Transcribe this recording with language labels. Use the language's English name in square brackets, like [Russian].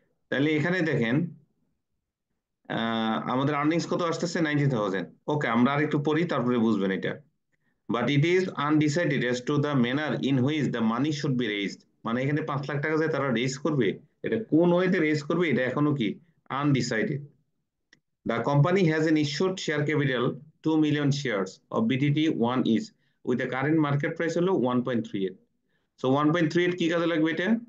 [Bangla] তাহলে এখানে দেখেন আমাদের আর্নিংস কত আসতেছে? 90,000। ওকে, আমরা আর একটু পড়ি, তারপরে বুঝবেন এটা। [English] But it is undecided as to the manner in which the money should be raised. [Bangla] মানে এখানে 5 লাখ টাকা যে তারা রেজ করবে, এটা কোন ওয়েতে রেজ করবে এটা এখনো কি undecided. [English] The company has an issued share capital 2 million shares of BTT 1 is with the current market price [Bangla] হলো [English] 1.38. So [Bangla] 1.38 কি কাজে লাগবে এটা?